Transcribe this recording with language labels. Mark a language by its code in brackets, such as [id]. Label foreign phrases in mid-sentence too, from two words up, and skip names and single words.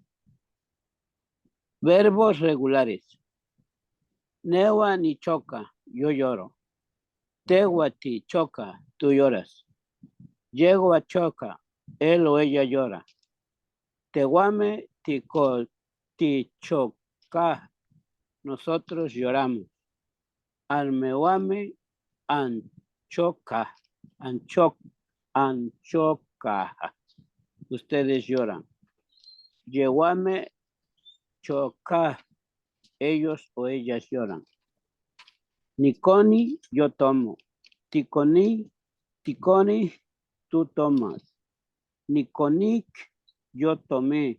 [es] Verbos regulares. [nhe] Newa ni choca, [es] yo lloro. [nhe] Tewa ti choca, [es] tú lloras. [nhe] Llego a choca, [es] él o ella llora. [nhe] Teguame ti choca, [es] nosotros lloramos. [nhe] Almewame anchoca, anchoca, [es] ustedes lloran. [nhe] Yeguame choca, [es] ellos o ellas lloran. Niconi, yo tomo. Ticoni, tú tomas. Niconic, yo tomé.